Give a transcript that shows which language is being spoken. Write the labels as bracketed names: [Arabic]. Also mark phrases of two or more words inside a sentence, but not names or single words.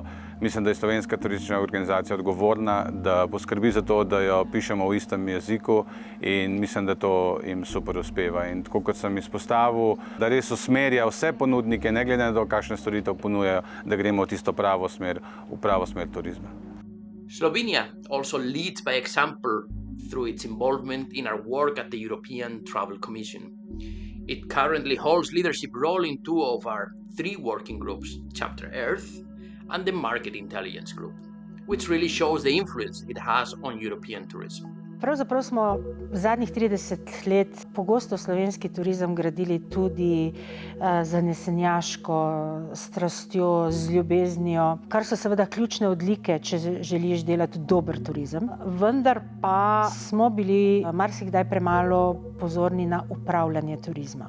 [Slovenian] Mislim, da je slovenska turistična organizacija odgovorna, da poskrbi za to, da jo pišemo v istem jeziku in mislim, da to jim super uspeva. In tako kot sem izpostavil, da res usmerja vse ponudnike, ne glede na to, kakšne storitev ponujajo, da gremo v tisto pravo smer, v pravo smer turizma. [English] Slovenia also leads by example through its involvement in our work at the European Travel Commission. It currently holds leadership role in 2 of our 3 working groups, Chapter Earth and the Market Intelligence Group, which really shows the influence it has on European tourism. [Slovenian] Pravzaprav smo zadnjih 30 let pogosto slovenski turizem gradili tudi zanesenjaško strastjo, z ljubeznijo, kar so seveda ključne odlike, če želiš delati dober turizem. Vendar pa smo bili marsikdaj premalo pozorni na upravljanje turizma.